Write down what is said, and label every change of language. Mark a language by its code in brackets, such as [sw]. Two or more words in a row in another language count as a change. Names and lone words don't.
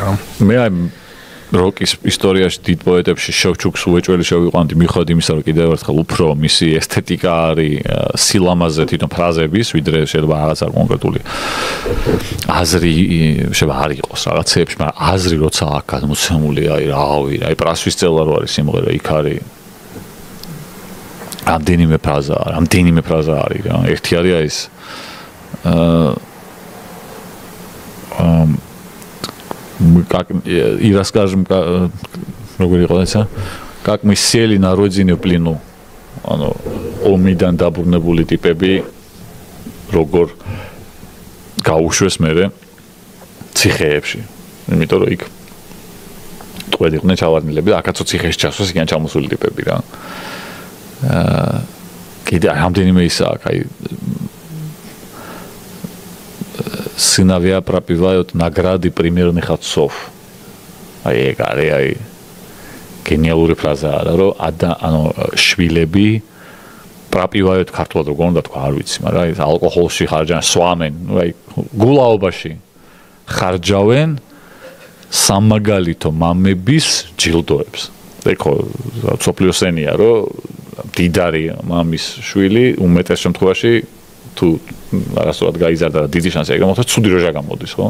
[ka] მე აი როკის ისტორიაში დიდ პოეტებში შევჩუკს უეჭველი შევიყვანდი მიხედვით იმისა, რომ კიდევ ერთხელ უფრო მისი ესთეტიკა არის სილამაზე თვითონ ფრაზების, ვიდრე შეიძლება რაღაც არ კონკრეტული აზრი შეიძლება არ იყოს რაღაცეებში, მაგრამ აზრი როცა აქ გადმოცემული, აი პრასვის წელა რო არის სიმღერა, იქ არის რამდენიმე ფრაზა არის რა. ერთი არის ეს [ru] и расскажем, [ka] როგორი იყო ესა? [ru] Как мы сели на родине в плену. [ka] ანუ ომიდან დაბრუნებული ტიპები როგორ გაუშვეს მერე ციხეებში. იმიტომ რომ იქ ტყვედ იყვნენ ჩავარდნილები და აქაცო ციხეში ჩასვას იქიდან ჩამოსული ტიპები რა. კიდე რამდენიმე ისა აქ აი [ru] сыновья пропивают награды примерных отцов. [ka] Აი ეგ არის აი გენიალური ფრაზაა რა რომ ანუ შვილები пропивают ქართულად როგორ უნდა თქვა არ ვიცი მაგრამ აი ალკოჰოლში ხარჯავენ სვამენ აი გულაობაში ხარჯავენ სამაგალითო მამების ჯილდოებს ეხო სოფლიოსენია რომ დიდარი მამის შვილი უმეტეს შემთხვევაში თუ არასდროს გაიზარდა და დიდი შანსი ეგრე მოხდეს ცუდი როჟა გამოდის ხო